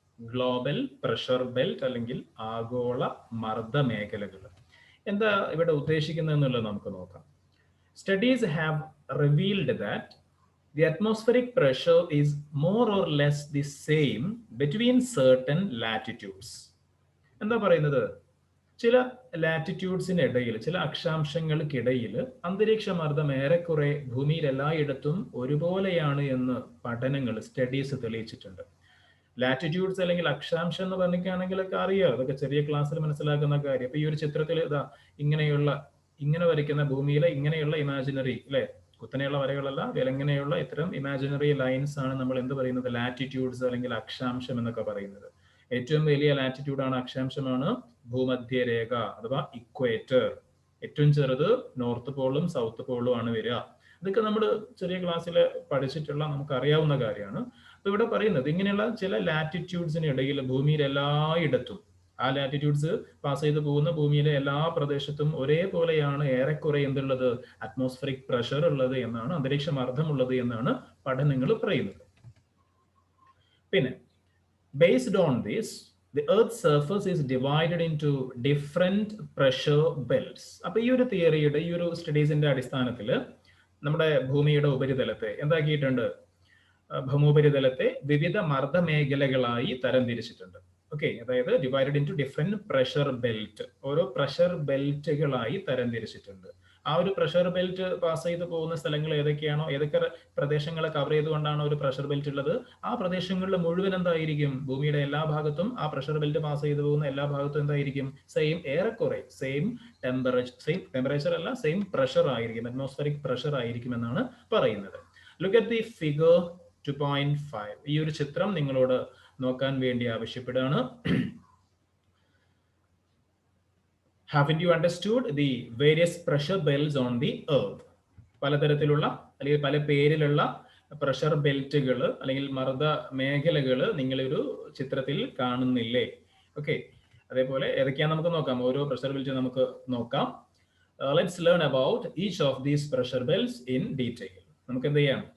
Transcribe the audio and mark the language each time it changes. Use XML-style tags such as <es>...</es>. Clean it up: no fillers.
<ml>Global pressure belt അല്ലെങ്കിൽ ആഗോള മർദ്ദമേഖലകൾ. എന്താ ഇവിടെ ഉദ്ദേശിക്കുന്നത് എന്നുള്ളത് നമുക്ക് നോക്കാം.</ml> <en>Studies have revealed that the atmospheric pressure is more or less the same between certain latitudes.</en> <ml>എന്താ പറയുന്നത്? ചില ലാറ്റിറ്റ്യൂഡ്സിനിടയിൽ, ചില അക്ഷാംശങ്ങൾക്കിടയിൽ അന്തരീക്ഷ മർദ്ദം ഏറെക്കുറെ ഭൂമിയിൽ എല്ലായിടത്തും ഒരുപോലെയാണ് എന്ന് സ്റ്റഡീസ് തെളിയിച്ചിട്ടുണ്ട്. ലാറ്റിറ്റ്യൂഡ്സ് അല്ലെങ്കിൽ അക്ഷാംശം എന്ന് പറഞ്ഞിട്ടാണെങ്കിലൊക്കെ അറിയാം, അതൊക്കെ ചെറിയ ക്ലാസ്സിൽ മനസ്സിലാക്കുന്ന കാര്യം. അപ്പൊ ഈ ഒരു ചിത്രത്തിൽ ഇങ്ങനെ വരയ്ക്കുന്ന ഭൂമിയിലെ ഇങ്ങനെയുള്ള ഇമാജിനറി അല്ലെ, കുത്തനെയുള്ള വരകളല്ല, ഇങ്ങനെയുള്ള ഇത്തരം ഇമാജിനറി ലൈൻസ് ആണ് നമ്മൾ എന്ത് പറയുന്നത്? ലാറ്റിറ്റ്യൂഡ്സ് അല്ലെങ്കിൽ അക്ഷാംശം എന്നൊക്കെ പറയുന്നത്. ഏറ്റവും വലിയ ലാറ്റിറ്റ്യൂഡാണ്, അക്ഷാംശമാണ് ഭൂമധ്യരേഖ അഥവാ ഇക്വേറ്റർ. ഏറ്റവും ചെറുത് നോർത്ത് പോളും സൗത്ത് പോളും ആണ് വരിക. ഇതൊക്കെ നമ്മൾ ചെറിയ ക്ലാസ്സിൽ പഠിച്ചിട്ടുള്ള നമുക്ക് അറിയാവുന്ന കാര്യമാണ്. അപ്പൊ ഇവിടെ പറയുന്നത് ഇങ്ങനെയുള്ള ചില ലാറ്റിറ്റ്യൂഡ്സിന് ഇടയിൽ ഭൂമിയിൽ എല്ലായിടത്തും ആ ലാറ്റിറ്റ്യൂഡ്സ് പാസ് ചെയ്ത് പോകുന്ന ഭൂമിയിലെ എല്ലാ പ്രദേശത്തും ഒരേപോലെയാണ് ഏറെക്കുറെ എന്തുള്ളത്? അറ്റ്മോസ്ഫറിക് പ്രഷർ ഉള്ളത് എന്നാണ്, അന്തരീക്ഷ മർദ്ദം ഉള്ളത് എന്നാണ് പഠനങ്ങൾ പറയുന്നത്.</ml> <en>പിന്നെ based on this, the earth's surface is divided into different pressure belts.</en> <ml>അപ്പൊ ഈ ഒരു തിയറിയുടെ, ഈ ഒരു സ്റ്റഡീസിന്റെ അടിസ്ഥാനത്തിൽ നമ്മുടെ ഭൂമിയുടെ ഉപരിതലത്തെ എന്താക്കിയിട്ടുണ്ട്? ഭൂമോപരിതലത്തെ വിവിധ മർദ്ദമേഖലകളായി തരംതിരിച്ചിട്ടുണ്ട്. ഓക്കെ, അതായത്</ml> <en>divided in to different pressure belt,</en> <ml>ഓരോ പ്രഷർ ബെൽറ്റുകളായി തരംതിരിച്ചിട്ടുണ്ട്. ആ ഒരു പ്രഷർ ബെൽറ്റ് പാസ് ചെയ്ത് പോകുന്ന സ്ഥലങ്ങൾ ഏതൊക്കെയാണോ, ഏതൊക്കെ പ്രദേശങ്ങളെ കവർ ചെയ്തുകൊണ്ടാണ് ഒരു പ്രഷർ ബെൽറ്റ് ഉള്ളത്, ആ പ്രദേശങ്ങളിൽ മുഴുവൻ എന്തായിരിക്കും? ഭൂമിയുടെ എല്ലാ ഭാഗത്തും ആ പ്രഷർ ബെൽറ്റ് പാസ് ചെയ്ത് പോകുന്ന എല്ലാ ഭാഗത്തും എന്തായിരിക്കും? ഏറെക്കുറെ സെയിം ടെമ്പറേച്ചർ അല്ല, സെയിം പ്രഷർ ആയിരിക്കും, അറ്റ്മോസ്ഫറിക് പ്രഷർ ആയിരിക്കും എന്നാണ് പറയുന്നത്.</ml> <en>Look at the figure 2.5.</en> <ml>ഈ ഒരു ചിത്രം നിങ്ങളോട് നോക്കാൻ വേണ്ടി ആവശ്യപ്പെടുകയാണ്.</ml> <en>Haven't you understood the various pressure belts on the earth?</en> <ml>പലതരത്തിലുള്ള അല്ലെങ്കിൽ പല പേരിലുള്ള പ്രഷർ ബെൽറ്റുകൾ അല്ലെങ്കിൽ മർദ്ദ മേഖലകൾ നിങ്ങളൊരു ചിത്രത്തിൽ കാണുന്നില്ലേ? ഓക്കെ, അതേപോലെ ഏതൊക്കെയാണ് നമുക്ക് നോക്കാം. ഓരോ പ്രഷർ ബെൽറ്റ് നമുക്ക് നോക്കാം.</ml> <en>Let's learn about each of these pressure belts in detail.</en> <ml>നമുക്ക് എന്ത് ചെയ്യാം?</ml>